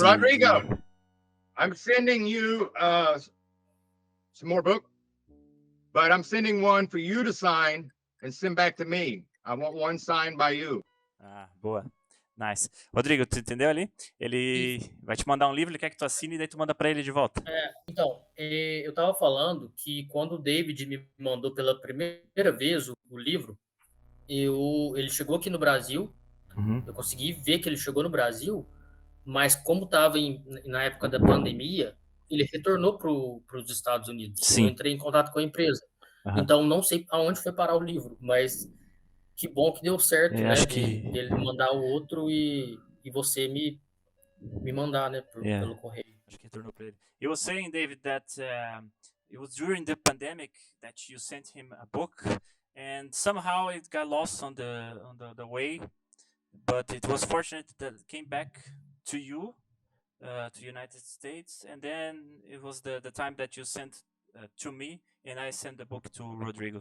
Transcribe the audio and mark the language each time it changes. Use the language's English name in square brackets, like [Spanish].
[English] And Rodrigo, I'm sending you some more book, but I'm sending one for you to sign and send back to me. I want one signed by you. [Portuguese] Ah, boa. Nice. Rodrigo, tu entendeu ali? Ele vai te mandar um livro, ele quer que tu assine e daí tu manda pra ele de volta. Então, eu tava falando que quando o David me mandou pela primeira vez o livro, ele chegou aqui no Brasil. Eu consegui ver que ele chegou no Brasil, mas como estava na época da pandemia, ele retornou para os Estados Unidos. Sim. Eu entrei em contato com a empresa. Então, não sei aonde foi parar o livro, mas que bom que deu certo, né? Acho Ele mandar o outro e você me mandar, né? Pelo correio. Acho que retornou para ele. [English] You were saying, David, that it was during the pandemic that you sent him a book, and somehow it got lost on the way. But it was fortunate that it came back to you, to United States, and then it was the time that you sent to me, and I sent the book to Rodrigo.